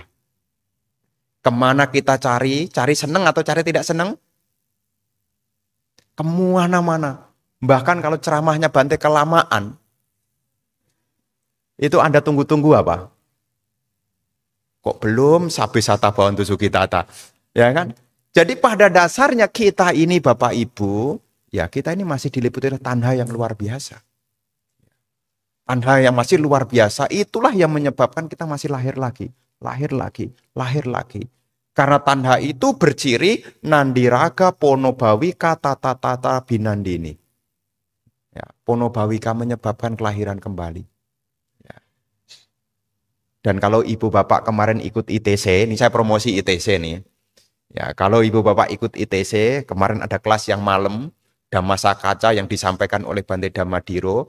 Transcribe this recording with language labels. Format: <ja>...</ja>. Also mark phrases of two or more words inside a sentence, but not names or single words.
<id>Kemana kita cari senang atau cari tidak senang? Kemana-mana. Bahkan kalau ceramahnya Bante kelamaan, itu Anda tunggu-tunggu apa? Kok belum</id> <pi>sabi sata bawantu sukitata?</pi> <id>Ya kan? Jadi pada dasarnya kita ini Bapak Ibu, ya kita ini masih diliputi oleh tanha yang luar biasa. Tanha yang masih luar biasa, itulah yang menyebabkan kita masih lahir lagi. Lahir lagi, lahir lagi. Karena tanha itu berciri</id> <pi>nandiraga ponobawika tata binandini.</pi> <id>Ya, ponobawika menyebabkan kelahiran kembali. Ya. Dan kalau ibu bapak kemarin ikut ITC, ini saya promosi ITC nih. Ya, kalau ibu bapak ikut ITC, kemarin ada kelas yang malam, Dhammasa Kaca yang disampaikan oleh Bante Dhammadhiro.</id>